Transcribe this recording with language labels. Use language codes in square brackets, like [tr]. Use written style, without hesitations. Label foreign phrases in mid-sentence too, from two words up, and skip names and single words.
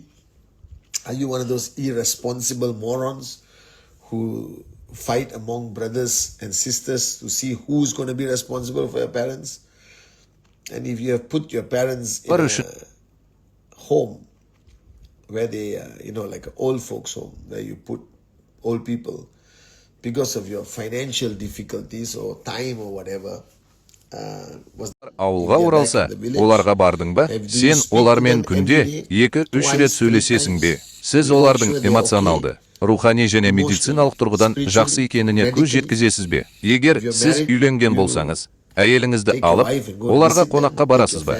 [en] Are you one of those irresponsible morons who fight among brothers and sisters to see who's going to be responsible for your parents? And if you have put your parents in a home where they like an old folks home, where you put old people because of your financial difficulties or time or whatever, [kk] ауылға оралса, оларға бардың ба? Сен олармен күнде 2-3 рет сөйлесесің бе? Сіз олардың эмоционалды, рухани және медициналық тұрғыдан жақсы екеніне көз жеткізесіз бе? Егер сіз үйленген болсаңыз, әйеліңізді алып, оларға қонаққа барасыз ба?